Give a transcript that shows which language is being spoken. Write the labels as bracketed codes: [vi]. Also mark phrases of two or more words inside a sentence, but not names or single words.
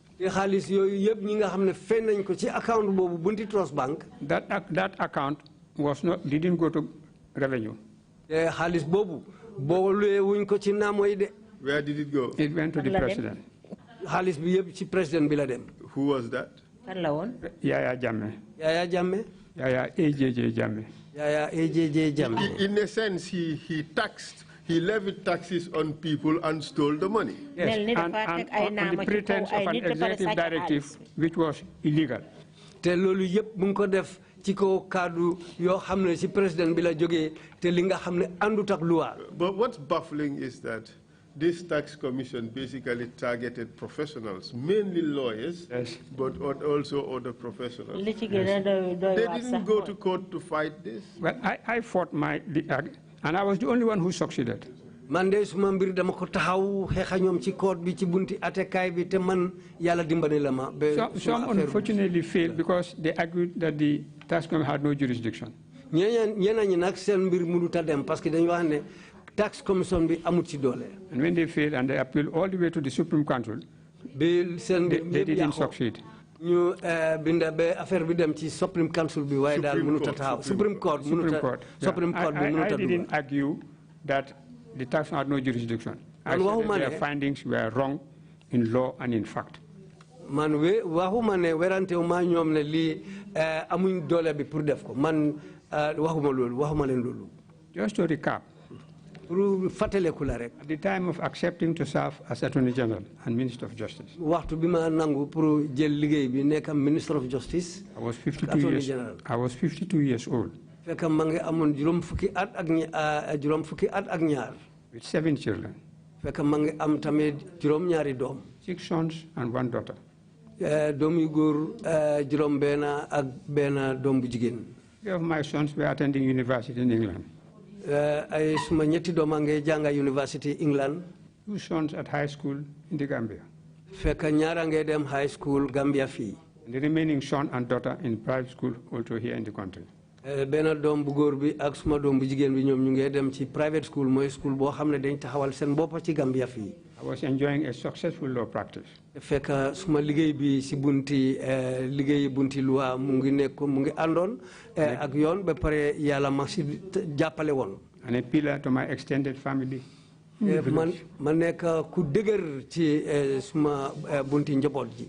[en] That account was not didn't go to revenue. Where did it go? It went to the president. Who was that? [wo] Kan la woon? [en] Yaya Jammeh. Yaya Jammeh. Yaya AJJ Jammeh. Yaya AJJ Jammeh. In a sense, he levied taxes on people and stole the money. Yes, and on the pretense of an executive directive which was illegal. [wo] Te lolu yep mu ko def ci ko kaddu yo xamne ci president bi la joge te li nga xamne andut ak loi. [en] But what's baffling is that this tax commission basically targeted professionals, mainly lawyers, yes, but also other professionals. Yes. They didn't go to court to fight this? Well, I fought and I was the only one who succeeded. [wo] Man de suma mbir dama ko taxaw xexa ñom ci court bi ci bunti atekay bi te man yalla dimbali la ma. [en] Some unfortunately failed because they argued that the tax commission had no jurisdiction. [wo] Ñeneen ñi nak seen mbir mënut a dem [fr] parce que [wo] dañu wax ne [en] tax commission [wo] bi amut ci doole. [en] And when they failed and they appealed all the way to the Supreme Council, they didn't succeed. [wo] ñu binda be affaire bi dem ci [en] Supreme Council [wo] bi waaye daal mënut a taxaw. [en] Supreme Court I didn't argue that the tax had no jurisdiction. I said that their findings were wrong in law and in fact. [wo] Man waxuma ne werante ma ñoom ne lii amuñ doole bi pour def ko man waxuma leen loolu. [en] Just to recap. At the time of accepting to serve as Attorney General and Minister of Justice, I was 52 years old. With 7 children. 6 sons and 1 daughter. Three of my sons were attending university in England. [wo] Ay suma ñetti doom ngay jànga University England. [en] 2 sons at high school in the Gambia. [wo] Fekk ñaara ngay dem [en] high school [wo] Gambia fii. [en] And the remaining son and daughter in private school also here in the country. [wo] Benn doom bu góor bi ak suma doom bu jigéen bi ñoom ñu ngi dem ci [en] private school [wo] mooy school boo xam ne dañ taxawal seen bopp ci Gambia fii. [en] I was enjoying a successful law practice. [wo] Fekk suma liggéey bi si bunti loi mu ngi àndoon ak yoon ba pare yàlla ma si jàppale woon. [en] And a pillar to my extended family. [wo] Man nekk ku dëgër ci suma bunti njaboot ji.